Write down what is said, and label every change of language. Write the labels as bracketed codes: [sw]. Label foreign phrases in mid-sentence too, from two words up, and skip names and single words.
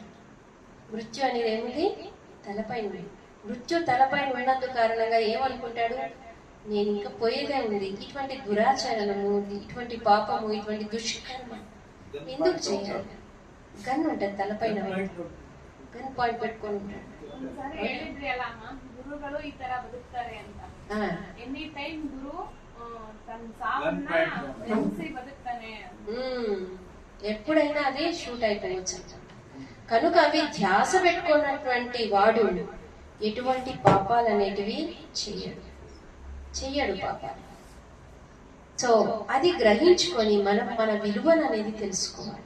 [te] మృత్యు అనేది ఏముంది? తలపై ఉంది. మృత్యు తలపై ఉన్నందు కారణంగా ఏమనుకుంటాడు, నేను ఇంకా పోయేదే ఉంది, ఇటువంటి దురాచరణము, ఇటువంటి పాపము, ఇటువంటి దుష్కర్మ ఎందుకు చేయాలి? గన్ ఉంటుంది తలపైన, [en] gun point [te] పెట్టుకొని ఉంటాడు. [kn] ಗುರುಗಳು ಈ ತರ ಬದುಕ್ತಾರೆ ಅಂತ [en] any time [kn] ಗುರು ತನ್ನ ಸಾವನ್ನ ನೆನೆಸಿ ಬದುಕ್ತಾನೆ. [te] ఎప్పుడైనా అది షూట్ అయిపోవచ్చు. కనుక అవి ధ్యాస పెట్టుకున్నటువంటి వాడు ఎటువంటి పాపాలు అనేటివి చెయ్యడు పాపాలు. సో అది గ్రహించుకొని మనం మన విలువను అనేది తెలుసుకోవాలి.